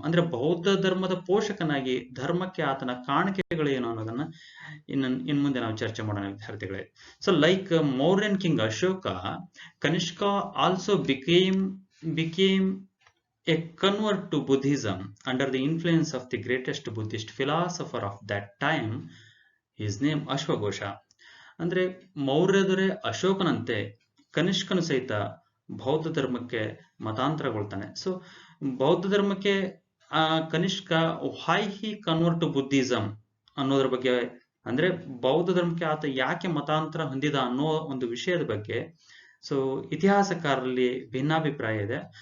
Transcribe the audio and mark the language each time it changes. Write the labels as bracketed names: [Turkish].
[Kannada] ಅಂದ್ರೆ ಬೌದ್ಧ ಧರ್ಮದ ಪೋಷಕನಾಗಿ ಧರ್ಮಕ್ಕೆ ಆತನ ಕಾಣಿಕೆಗಳು ಏನು ಅನ್ನೋದನ್ನ ಇನ್ ಮುಂದೆ ನಾವು ಚರ್ಚೆ ಮಾಡೋಣ ವಿದ್ಯಾರ್ಥಿಗಳೇ. [English] So like Mauryan king Ashoka, Kanishka also became a convert to Buddhism under the influence of the greatest Buddhist philosopher of that time, his name ಅಶ್ವಘೋಷ. [Kannada] ಅಂದ್ರೆ ಮೌರ್ಯ ದೊರೆ ಅಶೋಕನಂತೆ ಕನಿಷ್ಕನು ಸಹಿತ ಬೌದ್ಧ ಧರ್ಮಕ್ಕೆ ಮತಾಂತರಗೊಳ್ತಾನೆ. ಸೊ ಬೌದ್ಧ ಧರ್ಮಕ್ಕೆ Kanishka [English] why he convert to Buddhism [Kannada] ಅನ್ನೋದ್ರ ಬಗ್ಗೆ, ಅಂದ್ರೆ ಬೌದ್ಧ ಧರ್ಮಕ್ಕೆ ಆತ ಯಾಕೆ ಮತಾಂತರ ಹೊಂದಿದ ಅನ್ನೋ ಒಂದು ವಿಷಯದ ಬಗ್ಗೆ ಸೊ ಇತಿಹಾಸಕಾರರಲ್ಲಿ ಭಿನ್ನಾಭಿಪ್ರಾಯ ಇದೆ.